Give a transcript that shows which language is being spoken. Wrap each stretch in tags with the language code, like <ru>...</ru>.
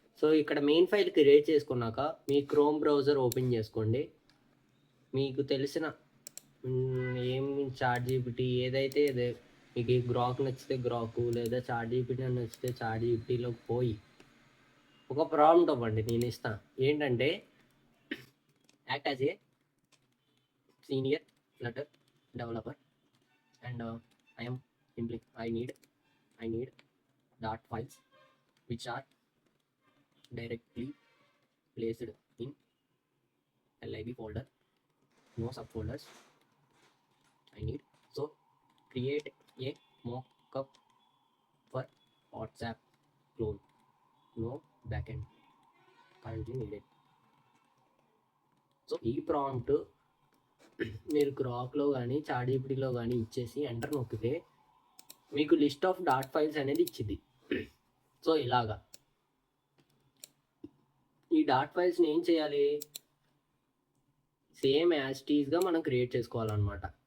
<te>So ఇక్కడ main file create చేసుకున్నాక మీ chrome browser open చేసుకోండి. మీకు తెలిసిన ఏం చాట్ జీపీటీ ఏదైతే మీకు గ్రాక్ నచ్చితే గ్రాకు, లేదా చాట్ జీపీటీ నచ్చితే చాట్ జీపీటీలోకి పోయి ఒక ప్రాంప్ట్ ఇవ్వండి, నేను ఇస్తాను.</te> <en>ఏంటంటే act as a senior Flutter developer, and I need dot files which are directly placed in lib folder, no subfolders. So create a mockup for WhatsApp clone, no backend currently needed.</en> <te>So ఈ prompt మీరు గ్రాక్లో కానీ chat జీపీటీలో కానీ ఇచ్చేసి enter నొక్కితే మీకు list of dot files అనేది ఇచ్చింది. So ఇలాగా ఈ డాట్ ఫైల్స్ని ఏం చేయాలి, సేమ్ యాజ్ టీజ్గా మనం క్రియేట్ చేసుకోవాలన్నమాట.</te>